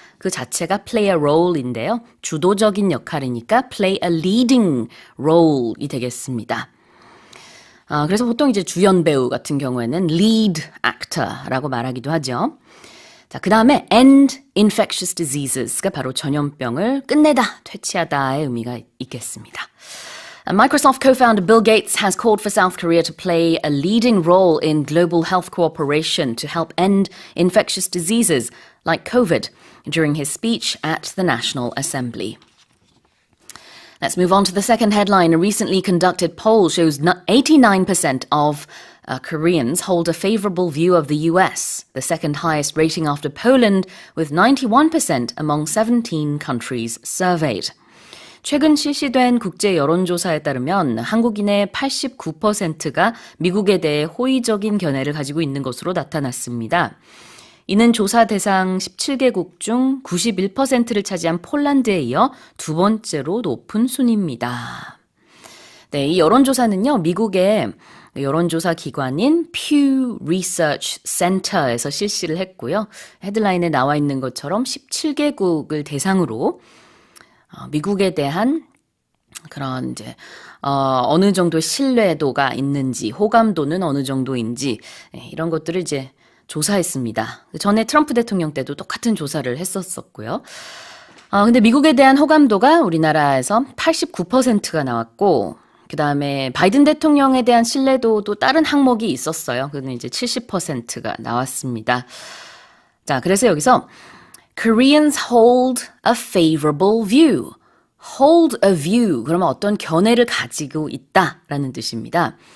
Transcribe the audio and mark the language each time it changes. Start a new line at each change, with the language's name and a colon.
Korean: 그 자체가
English: play a role
Korean: 인데요. 주도적인 역할이니까
English: play a leading role
Korean: 이 되겠습니다. 그래서 보통 이제 주연 배우 같은 경우에는
English: lead actor
Korean: 라고 말하기도 하죠. 자, 그 다음에
English: end infectious diseases
Korean: 가 바로 전염병을 끝내다, 퇴치하다의 의미가 있겠습니다.
English: Microsoft co-founder Bill Gates has called for South Korea to play a leading role in global health cooperation to help end infectious diseases like COVID during his speech at the National Assembly. Let's move on to the second headline. A recently conducted poll shows 89% of Koreans hold a favorable view of the US, the second highest rating after Poland, with 91% among 17 countries surveyed.
Korean: 최근 실시된 국제 여론조사에 따르면 한국인의 89%가 미국에 대해 호의적인 견해를 가지고 있는 것으로 나타났습니다. 이는 조사 대상 17개국 중 91%를 차지한 폴란드에 이어 두 번째로 높은 순입니다. 네, 이 여론조사는요, 미국의 여론조사 기관인 Pew Research Center에서 실시를 했고요. 헤드라인에 나와 있는 것처럼 17개국을 대상으로 미국에 대한 그런 이제 어느 정도의 신뢰도가 있는지, 호감도는 어느 정도인지 이런 것들을 이제 조사했습니다. 전에 트럼프 대통령 때도 똑같은 조사를 했었었고요. 근데 미국에 대한 호감도가 우리나라에서 89%가 나왔고, 그 다음에 바이든 대통령에 대한 신뢰도도 다른 항목이 있었어요. 그는 이제 70%가 나왔습니다. 자, 그래서 여기서
English: Koreans hold a favorable view. hold a view.
Korean: 그러면 어떤 견해를 가지고 있다라는 뜻입니다.